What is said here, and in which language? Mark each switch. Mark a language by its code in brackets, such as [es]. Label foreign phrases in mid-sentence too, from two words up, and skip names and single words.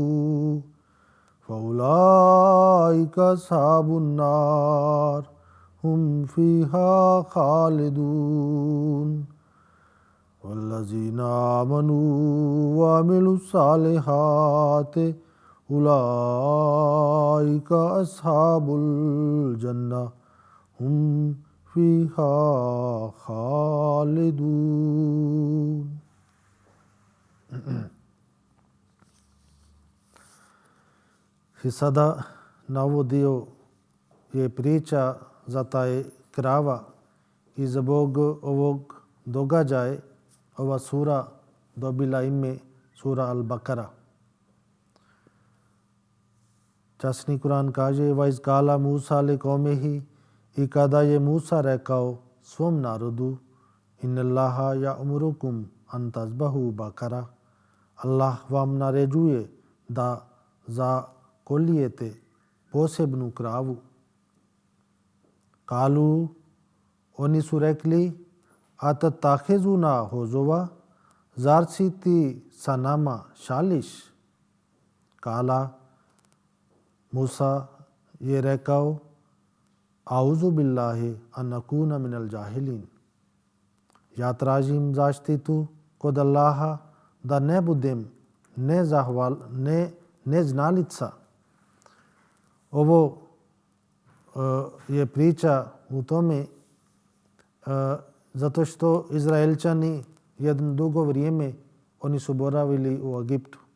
[ar] فأولئك أصحاب النار هم فيها خالدون والذين آمنوا وعملوا الصالحات أولئك أصحاب الجنة هم فيها خالدون. [bs] I sada navodio je priča za taj krava i zbog ovog događaja ova sura dobila ime sura Al-Bakara. Časni Kur'an kaže [ar] وإذ قال موسى لقومه [bs] i kada je Musa rekao svom narodu [ar] إن الله يأمركم أن تذبحوا بقرة [bs] Allah vam naređuje da zakoljete posebnu kravu. Kalu oni su rekli [ar] أتتخذوننا هزوا [bs] zar si ti sa nama šališ? Kala Musa je rekao [ar] أعوذ بالله أن أكون من الجاهلين. [bs] Ja tražim zaštitu kod Allaha da ne budem neznalica. Ovo je priča u tome zato što Izraelčani jedno dugo vrijeme oni su boravili u Egiptu.